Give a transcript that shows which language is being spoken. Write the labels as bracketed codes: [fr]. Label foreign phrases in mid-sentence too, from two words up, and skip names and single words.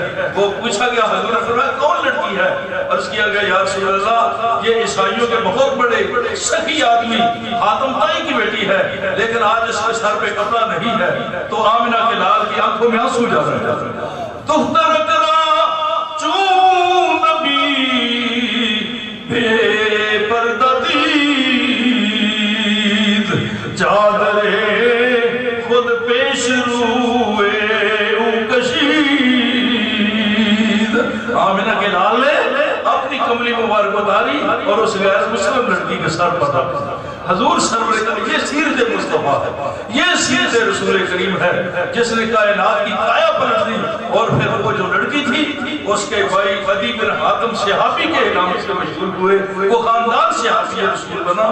[ur] وہ پوچھا گیا، حضور نے فرمایا کون لڑکی ہے؟ عرض کیا گیا [ar] یا رسول اللہ [ur] یہ عیسائیوں کے بہت بڑے سخی آدمی حاتم طائی کی بیٹی ہے، لیکن آج اس کے سر پہ کپڑا نہیں ہے۔ تو آمنہ کے لال کی آنکھوں میں آنسو جا رہے ہیں۔ [fa] دختر کرا چون نبی بے پردہ دید، چادر خود پیش روئے او کشید۔ [ur] آمنہ کے لال نے اپنی کملی مبارک اتاری اور اس غیر مسلم لڑکی کے سر پر رکھا۔ حضور سرور کا یہ سیرت مصطفیٰ ہے، یہ سیرت رسول کریم ہے جس نے کائنات کی کایا پلٹ دی، اور پھر وہ جو لڑکی تھی اس کے بھائی عدی بن حاتم صحابی کے نام سے مشہور ہوئے، وہ خاندان صحابی رسول بنا۔